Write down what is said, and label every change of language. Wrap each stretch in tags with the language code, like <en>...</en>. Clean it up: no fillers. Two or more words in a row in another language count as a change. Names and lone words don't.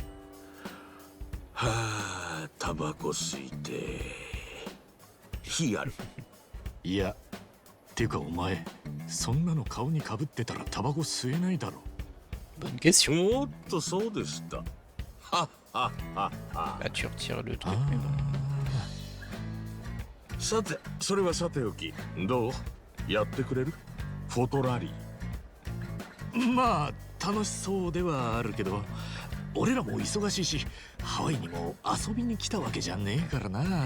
<ja>はあ、タバコ吸いて火ある。いや、ていうかお前、そんなの顔にかぶってたらタバコ吸えないだろ。</ja> <fr>Bonne question.</fr> <ja>おっと、そうでした。はっはっはっは。</ja> <fr>Là, tu retires le truc, mais bon.</fr> <ja>さて、それはさておき、どうやってくれる？フォトラリー。まあ楽しそうではあるけど、俺らも忙しいし、ハワイにも遊びに来たわけじゃねえからな。</ja>